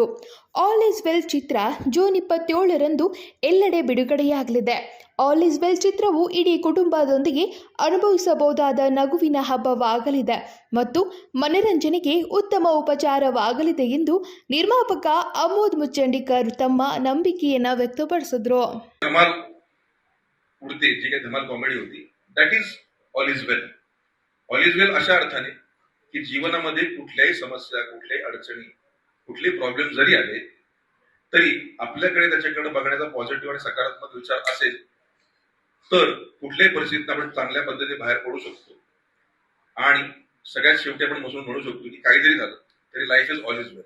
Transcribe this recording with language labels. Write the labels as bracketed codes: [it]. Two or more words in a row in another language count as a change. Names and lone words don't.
[kn] ಆಲ್ ಈಸ್ ವೆಲ್ ಚಿತ್ರ ಜೂನ್ 27ರಂದು ಎಲ್ಲೆಡೆ ಬಿಡುಗಡೆಯಾಗಲಿದೆ. ಆಲ್ ಈಸ್ ವೆಲ್ ಚಿತ್ರವು ಇಡೀ ಕುಟುಂಬದೊಂದಿಗೆ ಅನುಭವಿಸಬಹುದಾದ ನಗುವಿನ ಹಬ್ಬವಾಗಲಿದೆ ಮತ್ತು ಮನರಂಜನೆಗೆ ಉತ್ತಮ ಉಪಚಾರವಾಗಲಿದೆ ಎಂದು ನಿರ್ಮಾಪಕ ಅಮೋದ್ ಮುಚ್ಚಂಡಿಕರ್ ತಮ್ಮ ನಂಬಿಕೆಯನ್ನು ವ್ಯಕ್ತಪಡಿಸಿದರು. [mr] उडते जी काही धमाल कॉमेडी होती, [en] that is All is well. [mr] ऑल इज वेल अशा अर्थाने की जीवनामध्ये कुठल्याही समस्या, कुठल्याही अडचणी, कुठलेही प्रॉब्लेम जरी आले तरी आपल्याकडे त्याच्याकडे बघण्याचा पॉझिटिव्ह आणि सकारात्मक विचार असेल तर कुठल्याही परिस्थितीत आपण चांगल्या पद्धतीने बाहेर पडू शकतो आणि सगळ्यात शेवटी आपण बसून म्हणू शकतो की काही जरी झालं तरी [en] life is All is well.